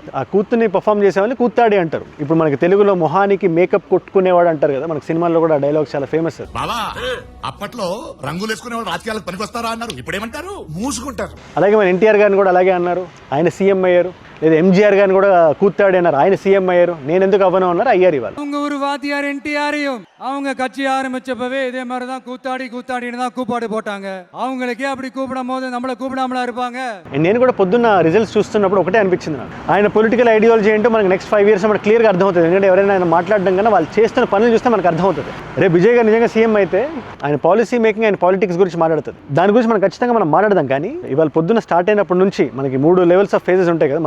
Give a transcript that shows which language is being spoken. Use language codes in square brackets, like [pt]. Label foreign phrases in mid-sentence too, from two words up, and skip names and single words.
[te] ఆ కూతుర్ని పర్ఫామ్ చేసేవాళ్ళు కూత్తాడి అంటారు. ఇప్పుడు మనకి తెలుగులో మొహానికి మేకప్ కొట్టుకునేవాడు అంటారు కదా, మనకి సినిమాల్లో కూడా డైలాగ్ చాలా ఫేమస్. అప్పట్లో రంగులు వేసుకునేవాళ్ళు రాజకీయాలకు పనికొస్తారా అన్నారు, ఇప్పుడేమంటారు, మూసుకుంటారు. అలాగే మన ఎన్టీఆర్ గారిని కూడా అలాగే అన్నారు, ఆయన సీఎం అయ్యారు. లేదా ఎంజీఆర్ గారిని కూడా కూత్తాడి అన్నారు, ఆయన సీఎం అయ్యారు. నేను ఎందుకు అవ్వను అన్నారు, అయ్యారు. ఇవాళ [ta] அவங்க ஒரு வாத்தியார் என்டிஆரையும் அவங்க கட்சி ஆரம்பிச்சப்பவே இதே மாதிரி தான் கூத்தாடின்னு தான் கூப்பாடு போட்டாங்க. அவங்களுக்கே அப்படி கூப்பிடும் போது நம்மள கூப்பிடாமலா இருப்பாங்க. [te] నేను కూడా పొద్దున్న రిజల్ట్స్ చూస్తున్నప్పుడు ఒకటే అనిపించింది నాకు, ఆయన [en] political ideology [te] ఏంటో మనకి [en] next 5 years [te] మనకు క్లియర్గా అర్థమవుతుంది. ఎందుకంటే ఎవరైనా ఆయన మాట్లాడడం కన్నా వాళ్ళు చేస్తున్న పనులు చూస్తే మనకు అర్థమవుతుంది. రేపు విజయ్ గారు నిజంగా సీఎం అయితే ఆయన [en] policy making, [te] ఆయన పాలిటిక్స్ గురించి మాట్లాడుతుంది. దాని గురించి మనం ఖచ్చితంగా మనం మాట్లాడదాం. కానీ ఇవాళ పొద్దున్న స్టార్ట్ అయినప్పటి నుంచి మనకి [en] 3 levels of phases [te] ఉంటాయి కదా.